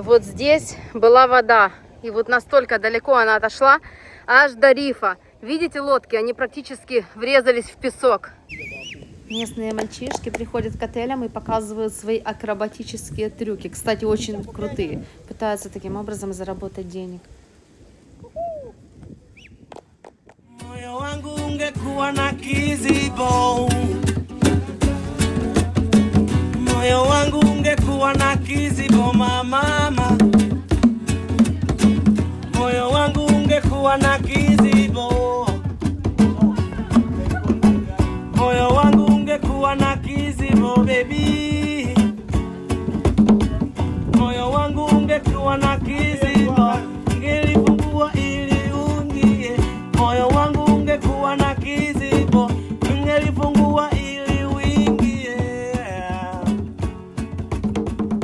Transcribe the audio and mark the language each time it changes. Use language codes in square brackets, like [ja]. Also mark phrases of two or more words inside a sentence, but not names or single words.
[ru] Вот здесь была вода, и вот настолько далеко она отошла, аж до рифа. Видите лодки? Они практически врезались в песок. Местные мальчишки приходят к отелям и показывают свои акробатические трюки. Кстати, очень крутые. Пытаются таким образом заработать денег. [sw] Moyo wangu ungekuwa na kizibo, moyo wangu ungekuwa na kizibo mama, moyo wangu ungekuwa na kizibo, moyo wangu ungekuwa na kizibo baby, moyo wangu ungekuwa na kizibo, ngelifungua ili uingie, moyo wangu ungekuwa na kizibo, ngelifungua ili uingie.